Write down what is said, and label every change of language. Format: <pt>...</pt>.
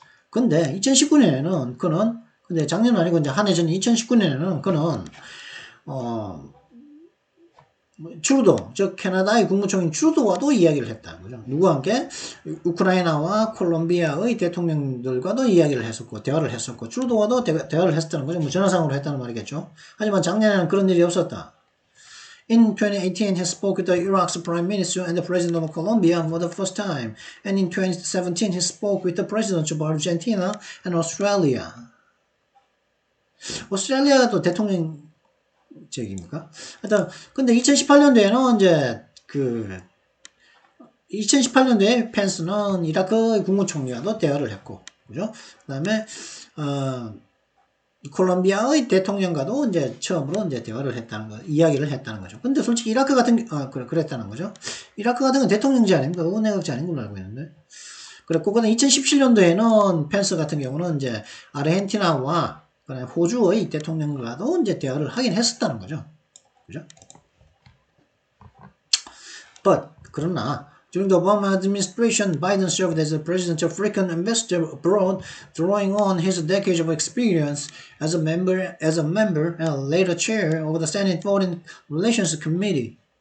<ko>근데 2019년에는 근데 작년은 아니고 이제 한 해 전 2019년에는 그는 트루도, 즉 캐나다의 국무총리 트루도와도 이야기를 했다는 거죠. 누구와 함께? 우크라이나와 콜롬비아의 대통령들과도 이야기를 했었고 대화를 했었고 트루도와도 대화를 했었다는 거죠. 전화상으로 했다는 말이겠죠. 하지만 작년에는 그런 일이 없었다.</ko> <en>In 2018, he spoke with the Iraq's prime minister and the president of Colombia for the first time. And in 2017, he spoke with the presidents of Argentina and Australia.</en> <ko>오스트레일리아도 대통령직입니까? 하여튼 근데 2018년도에는 이제 2018년도에 펜스는 이라크 국무총리와도 대화를 했고, 그죠? 그다음에 콜롬비아의 대통령과도 이제 처음으로 이제 이야기를 했다는 거죠. 근데 솔직히 이라크 같은 그랬다는 거죠. 이라크 같은 건 대통령제 아닙니까? 의원내각제 아닌 걸로 알고 있는데. 그랬고, 그다음 2017년도에는 펜스 같은 경우는 이제 아르헨티나와 호주의 대통령과도 이제 대화를 하긴 했었다는 거죠. 그죠? 그러나,</ko> <en>during the Obama administration, Biden served as the president's African ambassador abroad, drawing on his decades of experience as a member and later chair of the Senate Foreign Relations Committee.</en>